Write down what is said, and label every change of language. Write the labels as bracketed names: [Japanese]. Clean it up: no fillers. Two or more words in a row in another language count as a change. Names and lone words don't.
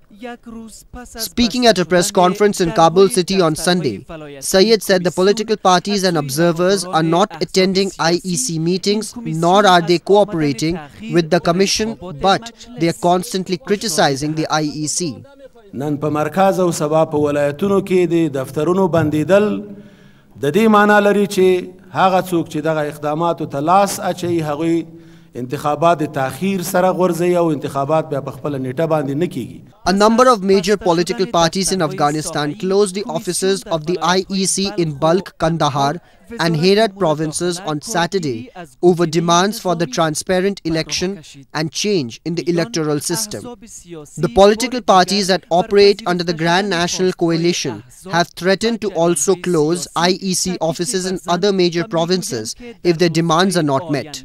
[English] Speaking at a press conference in Kabul city on Sunday, Sayyid said the political parties and observers are not attending IEC meetings, nor are they cooperating with the commission, but they are constantly criticizing the IEC. [Pashto] نن په مرکز او سبا په ولایتونو کې د دفترونو بندیدل د دې معنی لري چې هغه څوک چې دغه اقداماتو ته لاس اچوي هغوی انتخابات تاخیر سره غورځي او انتخابات بیا په خپل نیټه باندې نه کیږي. [English] A number of major political parties in Afghanistan closed the offices of the IEC in Balkh, Kandahar and Herat provinces on Saturday over demands for the transparent election and change in the electoral system. The political parties that operate under the Grand National Coalition have threatened to also close IEC offices in other major provinces if their demands are not met.